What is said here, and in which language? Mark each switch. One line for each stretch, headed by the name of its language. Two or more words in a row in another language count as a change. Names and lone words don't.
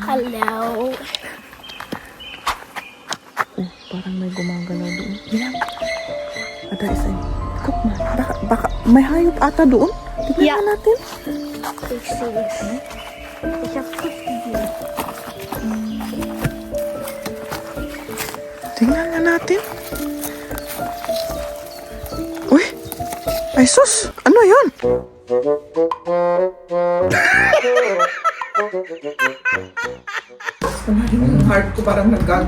English: Hello.
Filipino: Oh, parang may gumagalaw doon. Yan. Ada isa. Ikot na. Baka may hayop ata doon. Tignan
English: Yeah.
Filipino: natin.
German: Ich sehe es. Ich habe es gesehen.
Filipino: Tingnan nga natin. Uy! Ay sus! Ano yun? Ang heart ko parang nag-gag.